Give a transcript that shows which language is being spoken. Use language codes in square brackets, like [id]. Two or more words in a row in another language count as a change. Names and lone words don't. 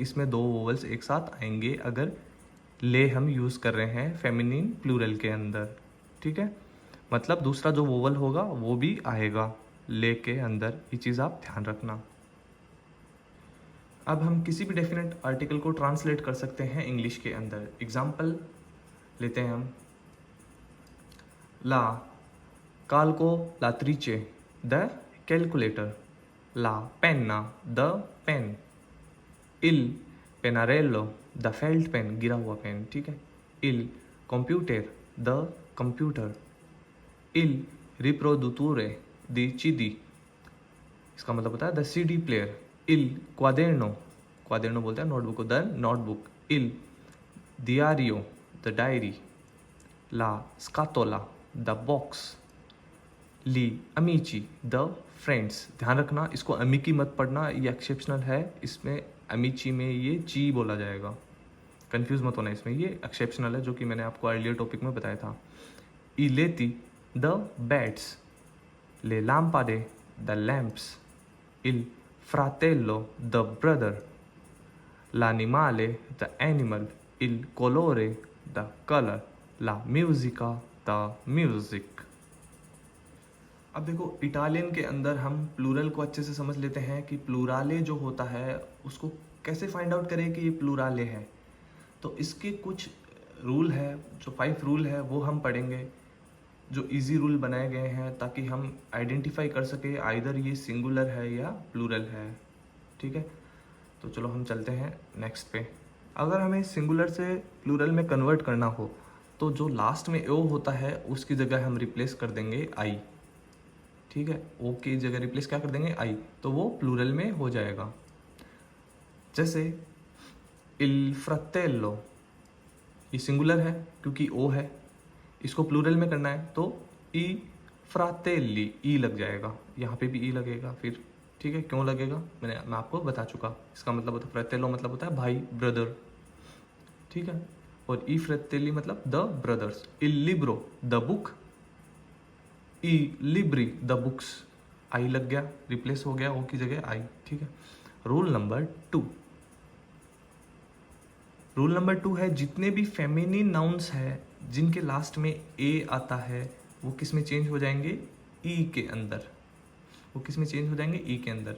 [hi] इसमें 2 वोवल्स एक साथ आएंगे अगर ले हम यूज़ कर रहे हैं [en] feminine plural [hi] के अंदर, ठीक है, मतलब दूसरा जो वोवल होगा वो भी आएगा ले के अंदर, ये चीज़ आप ध्यान रखना। अब हम किसी भी [en] definite article [hi] को ट्रांसलेट कर सकते हैं इंग्लिश के अंदर। एग्जाम्पल लेते हैं हम, [it] la calcolatrice [en] the calculator, [it] la penna, [en] the pen, [it] il pennarello, [en] the felt pen, [hi] गिरा हुआ पेन, ठीक है। [it] il computer, [en] the computer, [it] il riproduttore di CD, [hi] इसका मतलब होता है [en] the CD player, [it] il quaderno, [hi] क्वादेर्नो बोलते हैं नोटबुक को, [en] the notebook, [it] il diario, [en] the diary, [it] la scatola, [en] the box, [it] gli amici, [en] the friends. [hi] ध्यान रखना इसको अमीकी मत पढ़ना, ये एक्सेप्शनल है, इसमें अमीची में ये ची बोला जाएगा, कंफ्यूज मत होना इसमें, ये एक्सेप्शनल है जो कि मैंने आपको [en] earlier topic [hi] में बताया था। [it] i letti, [en] the bats, [it] le lampade, [en] the lamps, [it] il fratello, [en] the brother, [it] l'animale, [en] the animal, [it] il colore, [en] the colour, [it] la musica, [en] the music. [hi] अब देखो इटालियन के अंदर हम प्लूरल को अच्छे से समझ लेते हैं कि प्लूराले जो होता है उसको कैसे फाइंड आउट करें कि ये प्लूराले है। तो इसके कुछ रूल है, जो 5 रूल है वो हम पढ़ेंगे, जो [en] easy rule [hi] बनाए गए हैं ताकि हम आइडेंटिफाई कर सके आइदर ये सिंगुलर है या प्लूरल है, ठीक है। तो चलो हम चलते हैं नेक्स्ट पे। अगर हमें सिंगुलर से प्लूरल में कन्वर्ट करना हो तो जो लास्ट में ओ होता है उसकी जगह हम रिप्लेस कर देंगे आई, ठीक है। ओ की जगह रिप्लेस क्या कर देंगे, आई, तो वो प्लूरल में हो जाएगा। [it] जैसे il fratello, [hi] ये सिंगुलर है क्योंकि ओ है, इसको प्लूरल में करना है तो [it] i fratelli, [hi] ई लग जाएगा, यहाँ पे भी ई लगेगा फिर, ठीक है। क्यों लगेगा मैं आपको बता चुका, इसका मतलब होता है फ्रातेलो मतलब होता है भाई, ब्रदर, ठीक है। और [it] i fratelli [hi] मतलब [en] the brothers, [it] il libro, [en] the book, [it] i libri, [en] the books, [hi] आई लग गया, रिप्लेस हो गया ओ की जगह आई, ठीक है। [en] rule number 2, rule number 2 [hi] है जितने भी [en] feminine nouns [hi] है जिनके लास्ट में ए आता है वो किस में चेंज हो जाएंगे, ई के अंदर, वो किस में चेंज हो जाएंगे, ई के अंदर।